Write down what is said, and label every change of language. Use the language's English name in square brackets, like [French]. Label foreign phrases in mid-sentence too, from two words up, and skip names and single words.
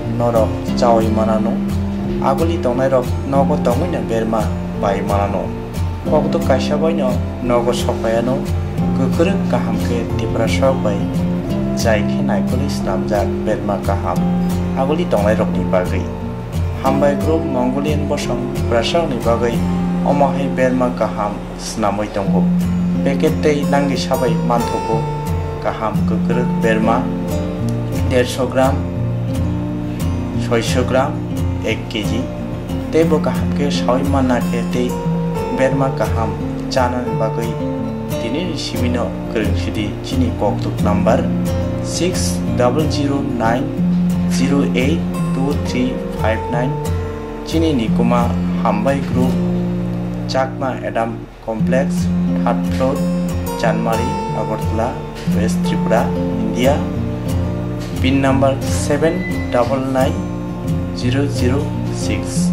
[Kok Borok] norok chawi manano aguli tongnai rok nogo tongina berma bai manano kokto kaisa baino nogo sopayano gokruk kahamke Tiprasarok bai jaikhe naikoli snamjak berma kaham aguli tongnai rokni bagai hambai group Mongolian bosong Tiprasarokni bagai omahai berma kaham snamoi tongo packet tei nangi sabai manthogo kaham gokruk berma 150 ग्राम 600 ग्राम 1 केजी तेबो kaham ke sawi mana ke te berma kaham chana bagai tini simino kerungsidi chini koktuk number 6009082359 chini nikuma hambai group Chakma Adam Complex 3rd floor Chanmari Agartala West Tripura India [English] PIN number [Kok Borok] 799006